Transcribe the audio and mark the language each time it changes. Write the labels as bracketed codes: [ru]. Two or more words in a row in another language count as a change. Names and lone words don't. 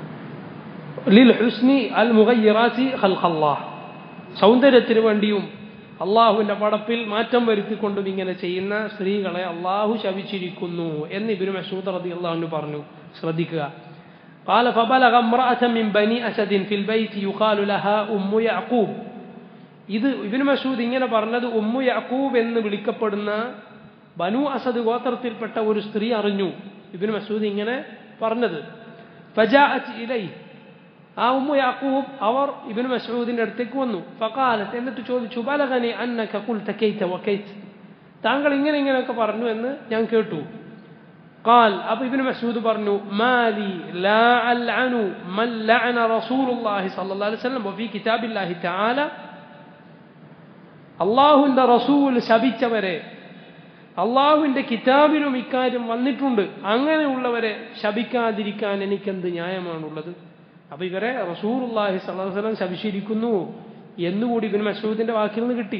[ar] للحسن المغيرات خلق الله, [ml] സൗന്ദര്യത്തിന് വേണ്ടിയും അള്ളാഹുവിന്റെ പടപ്പിൽ മാറ്റം വരുത്തിക്കൊണ്ടും ഇങ്ങനെ ചെയ്യുന്ന സ്ത്രീകളെ അള്ളാഹു ശപിച്ചിരിക്കുന്നു എന്ന് ഇബ്നു മസ്ഊദ് [ar] رضي الله عنه [ml] പറഞ്ഞു. ശ്രദ്ധിക്കുക. [ar] قال فبلغ امرأة من بني أسد في البيت يقال لها أم يعقوب. [ml] ഇത് ഇബ്നു മസ്ഊദ് ഇങ്ങനെ പറഞ്ഞത് ഉമ്മു യഅഖൂബ് എന്ന് വിളിക്കപ്പെടുന്ന ബനു അസദ് ഗോത്രത്തിൽപ്പെട്ട ഒരു സ്ത്രീ അറിഞ്ഞു. ഇബ്നു മസ്ഊദ് ഇങ്ങനെ പറഞ്ഞത്. [ar] فجاءت إليه, [ml] ആ ഉമ്മു യഅഖൂബ് അവർ ഇബ്നു മസ്ഊദിന്റെ അടുത്തേക്ക് വന്നു. ഫഖാലത്ത്, എന്നിട്ട് ചോദിച്ചു, [ar] بلغني أنك قلت كيت وكيت, [ml] താങ്കൾ ഇങ്ങനെ ഇങ്ങനെയൊക്കെ പറഞ്ഞു എന്ന് ഞാൻ കേട്ടു. [ar] قال أبو ابن مسعود برنو مالي لا ألعن من لعن رسول الله صلى الله عليه وسلم وفي كتاب الله تعالى. [ml] അള്ളാഹുവിന്റെ റസൂൽ ശപിച്ചവരെ അള്ളാഹുവിന്റെ കിതാബിലും ഇക്കാര്യം വന്നിട്ടുണ്ട്. അങ്ങനെയുള്ളവരെ ശപിക്കാതിരിക്കാൻ എനിക്കെന്ത് ന്യായമാണുള്ളത്? അപ്പൊ ഇവരെ [ar] رسول الله صلى الله عليه وسلم [ml] ശപിച്ചിരിക്കുന്നു എന്നുകൂടി ഇബ്നു മസ്ഊദിന്റെ വാക്കിൽ നിന്ന് കിട്ടി.